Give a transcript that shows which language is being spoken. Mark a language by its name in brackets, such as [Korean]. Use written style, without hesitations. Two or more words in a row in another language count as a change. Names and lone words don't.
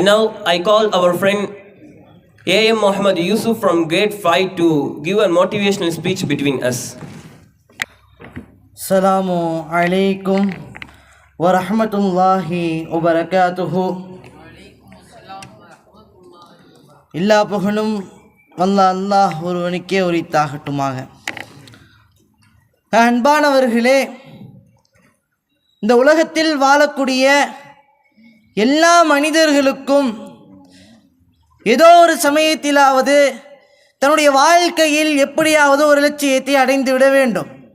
[English] now I call our friend A.M. Muhammad Yusuf from grade 5 to give a motivational speech between us. [Arabic] السلام عليكم ورحمة الله وبركاته. [Tamil] எல்லா புகழும் அல்லாஹ் ஒருவனுக்கே உரித்தாகட்டுமாக. அன்பானவர்களே, இந்த உலகத்தில் வாழக்கூடிய எல்லா மனிதர்களுக்கும் ஏதோ ஒரு சமயத்திலாவது தன்னுடைய வாழ்க்கையில் எப்படியாவது ஒரு லட்சியத்தை அடைந்து விட வேண்டும்.